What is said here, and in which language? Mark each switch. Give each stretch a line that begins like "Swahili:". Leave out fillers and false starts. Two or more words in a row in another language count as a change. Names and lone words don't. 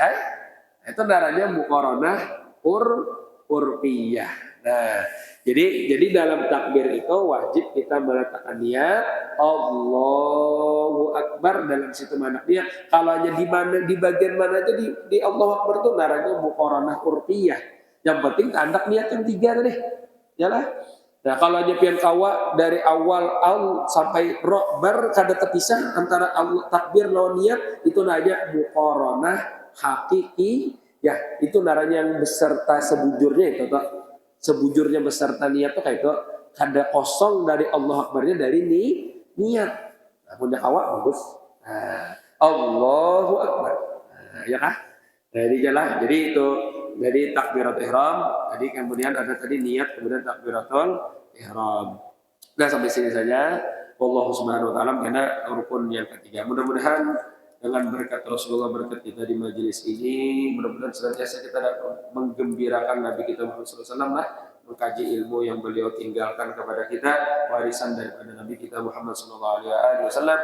Indonesian: Itu darahnya
Arabic: muqaranah urfiyah.
Indonesian: Nah, jadi dalam takbir itu wajib kita meletakkan niat
Arabic: Allahu Akbar
Indonesian: dalam situ mana dia. Kalau hanya di bagian mana aja di
Arabic: Allahu Akbar
Indonesian: itu naranya
Arabic: muqaranah urfiyah.
Indonesian: Yang penting tandak niat yang tiga tadi. Yalah.
Banjar: Nah, kalau hanya pian kawa dari awal sampai bar kada terpisah antara takbir lawan niat itu namanya
Arabic: muqaranah hakiki.
Banjar: Ya, itu naranya yang beserta sebujurnya itu toh. Sebujurnya beserta niat tuh kayak itu kada kosong dari Allah Akbarnya dari niat. Nah, punya awak bagus. Nah,
Arabic: Allahu Akbar.
Banjar: Nah, ya kah?
Indonesian: Jadi itu jadi
Arabic: takbiratul ihram.
Indonesian: Jadi kemudian ada tadi niat kemudian
Arabic: takbiratul ihram.
Indonesian: Nah sampai sini saja.
Arabic: Wallahu subhanahu wa ta'ala
Indonesian: karena rukun yang ketiga. Mudah-mudahan dengan berkat Rasulullah, berkat kita di majelis ini, mudah-mudahan senantiasa kita dapat menggembirakan Nabi kita Muhammad SAW lah, mengkaji ilmu yang beliau tinggalkan kepada kita, warisan daripada Nabi kita Muhammad SAW.